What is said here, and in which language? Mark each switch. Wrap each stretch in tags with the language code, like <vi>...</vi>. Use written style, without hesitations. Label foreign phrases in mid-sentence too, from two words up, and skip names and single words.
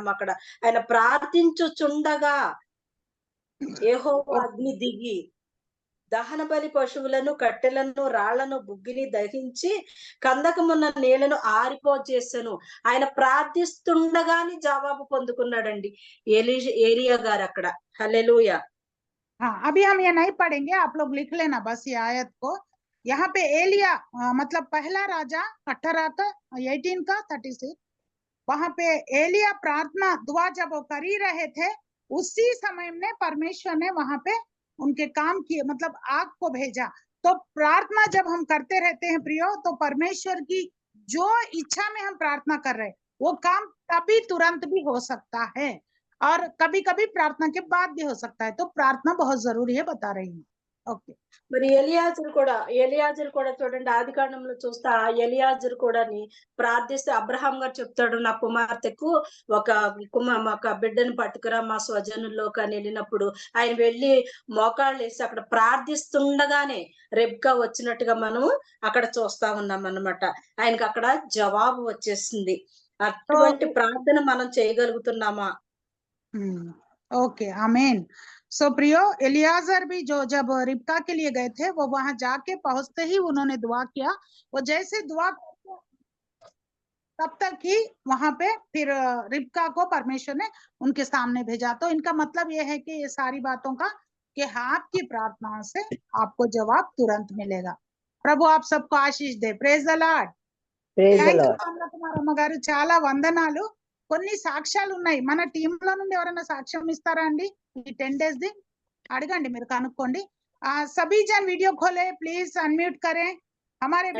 <te>అక్కడ ఆయన ప్రార్థించుచుండగా యెహోవా అగ్ని దిగి దహన బలి పశువులను, కట్టెలను, రాళ్లను, బుగ్గిని దహించి కందకమున్న నీళ్లను ఆరిపోజేసెను. ఆయన ప్రార్థిస్తుండగానే జవాబు పొందుకున్నాడండి ఏలియా గారు అక్కడ. హల్లెలూయా.</te> <hi>हाँ, अभी हम ये नहीं पढ़ेंगे, आप लोग लिख लेना बस ये आयत को। यहाँ पे एलिया मतलब पहला राजा 18 का 36, वहां पे एलिया प्रार्थना दुआ जब वो कर ही रहे थे, उसी समय में परमेश्वर ने वहां पे उनके काम किए, मतलब आग को भेजा। तो प्रार्थना जब हम करते रहते हैं प्रियो, तो परमेश्वर की जो इच्छा में हम प्रार्थना कर रहे हैं वो काम तभी तुरंत भी हो सकता है, और कभी कभी प्रार्थना के बाद भी हो सकता है। तो प्रार्थना बहुत जरूरी है, बता रही हूँ।</hi> <te>ఓకే. మరి ఎలియాజరు కూడా చూడండి, ఆది కాండంలో చూస్తే ఆ ఎలియాజరు కూడా ప్రార్థిస్తే అబ్రహాం గారు చెప్తాడు, నా కుమార్తెకు ఒక బిడ్డను పట్టుకురా మా స్వజనుల్లోకి అని వెళ్ళినప్పుడు ఆయన వెళ్ళి మోకాళ్ళు వేసి అక్కడ ప్రార్థిస్తుండగానే రెబ్కా వచ్చినట్టుగా మనం అక్కడ చూస్తా ఉన్నాం అన్నమాట. ఆయనకి అక్కడ జవాబు వచ్చేసింది. అటువంటి ప్రార్థన మనం చేయగలుగుతున్నామా?</te> <hi>ओके, आमीन। सो प्रियो, एलियाजर भी जो जब रिबका के लिए गए थे, वो वहां जाके पहुंचते ही उन्होंने दुआ किया। वो जैसे दुआ तब तक ही वहां पे फिर रिबका को परमेश्वर ने उनके सामने भेजा। तो इनका मतलब ये है कि ये सारी बातों का कि आपकी प्रार्थनाओं से आपको जवाब तुरंत मिलेगा। प्रभु आप सबको आशीष दे।</hi> <en>Praise the Lord.</en> <te>అమ్మగారు చాలా వందనాలు. కొన్ని సాక్ష్యాలు ఉన్నాయి మన టీంలో నుండి, ఎవరైనా సాక్ష్యం ఇస్తారా అండి ఈ 10 days ది? అడగండి, మీరు కనుక్కోండి.</te> <hi>सभी जन वीडियो खोले,</hi> <en>please unmute</en> <hi>करें। हमारे</hi>